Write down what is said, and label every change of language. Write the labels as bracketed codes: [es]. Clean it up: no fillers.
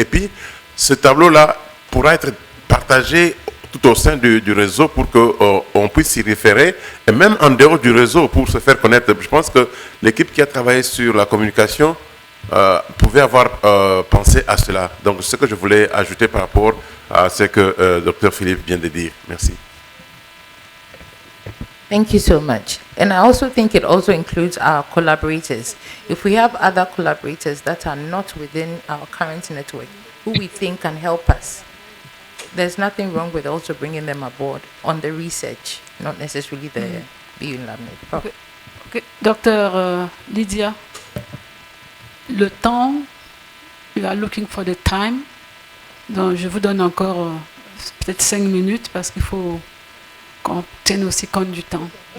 [fr] Et puis, ce tableau-là pourra être partagé tout au sein du réseau pour qu'on puisse s'y référer, et même en dehors du réseau pour se faire connaître. Je pense que l'équipe qui a travaillé sur la communication pouvait avoir pensé à cela. Donc, c'est ce que je voulais ajouter par rapport à ce que Dr. Philippe vient de dire. Merci. [en] Thank you so much. And I also think it also includes our collaborators. If we have other collaborators that are not within our current network, who we think can help us, there's nothing wrong with also bringing them aboard on the research, not necessarily the BU-LABNET. Okay. Dr. Lydia, [fr] le temps, [en] you are looking for the time. [fr] Donc, je vous donne encore peut-être 5 minutes parce qu'il faut qu'on tienne aussi compte du temps.